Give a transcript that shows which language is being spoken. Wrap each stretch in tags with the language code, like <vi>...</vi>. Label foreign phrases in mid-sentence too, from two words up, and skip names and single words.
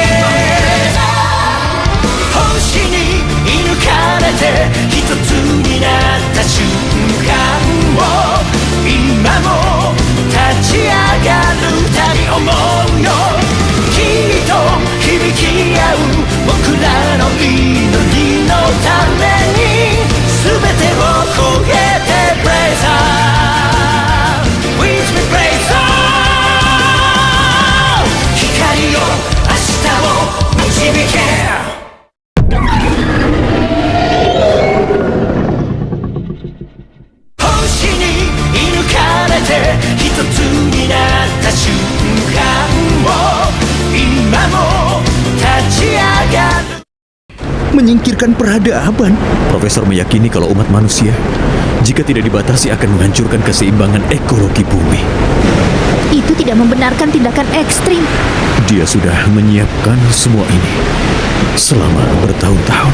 <ja>星に射抜かれて一つになった瞬間を今も立ち上がるたび思うよきっと響き合う僕らの祈りのために全てを超えて</ja> <en>Praise on With me praise</en> <ja>on 光よ明日を導け星に射抜かれて一つになった瞬間を今も立ち上がる</ja> <id>Menyingkirkan peradaban. Profesor meyakini kalau umat manusia, jika tidak dibatasi, akan menghancurkan keseimbangan ekologi bumi. Itu tidak membenarkan tindakan ekstrim. Dia sudah menyiapkan semua ini selama bertahun-tahun.</id>